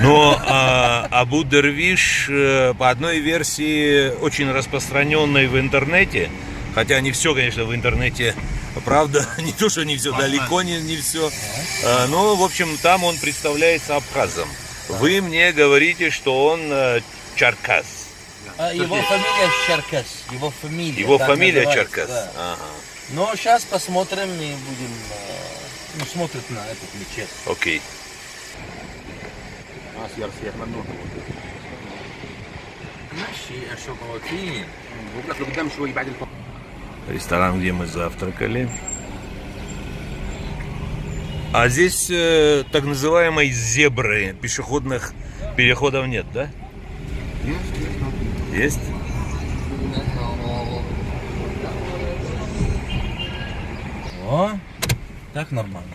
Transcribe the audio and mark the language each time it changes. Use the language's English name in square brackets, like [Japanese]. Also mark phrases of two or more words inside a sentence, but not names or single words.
[Russian] Но Абу-Дервиш, по одной версии, очень распространенной в интернете, хотя не все, конечно, в интернете, правда, не то, что не все, далеко не все, но, в общем, там он представляется абхазом. Вы мне говорите, что он Черкас. Его фамилия Черкас. Его фамилия. Его так фамилия называется, Черкас. да. Ага. Но сейчас посмотрим и будем смотреть на этот мечеть. Окей. [Arabic] سيارة ممنوع. [Russian] Наши ошибки. [Arabic] وبناخده قدام شوي بعد الفرق. [Russian] Ресторан, где мы завтракали. А здесь так называемой зебры, пешеходных переходов нет, да? Есть? О, так нормально.